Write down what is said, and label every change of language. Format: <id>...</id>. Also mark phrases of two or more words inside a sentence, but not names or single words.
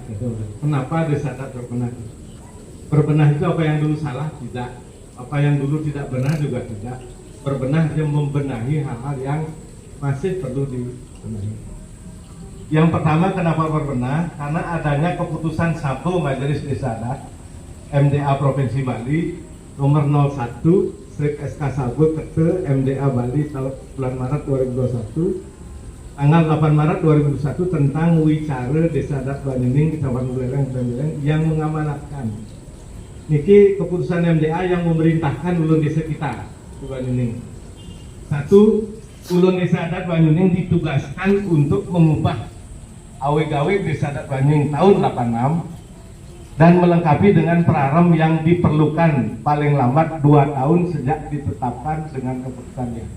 <id>Kenapa Desa Adat berbenah? Berbenah itu apa yang dulu salah? Tidak. Apa yang dulu tidak benar juga tidak. Berbenah dia membenahi hal-hal yang masih perlu dibenahi. Yang pertama, kenapa berbenah? Karena adanya keputusan satu Majelis Desa Adat MDA Provinsi Bali nomor 01 SK Sabut Kete MDA Bali tahun bulan Maret 2021 tanggal 8 Maret 2021 tentang wicara Desa Adat Banyuning Kecamatan Buleleng yang mengamanatkan niki keputusan MDA yang memerintahkan ulun desa kita di Banyuning. Satu, ulun Desa Adat Banyuning ditugaskan untuk mengubah awe-gawe Desa Adat Banyuning tahun 86 dan melengkapi dengan prarem yang diperlukan paling lambat 2 tahun sejak ditetapkan dengan keputusan DK.</id>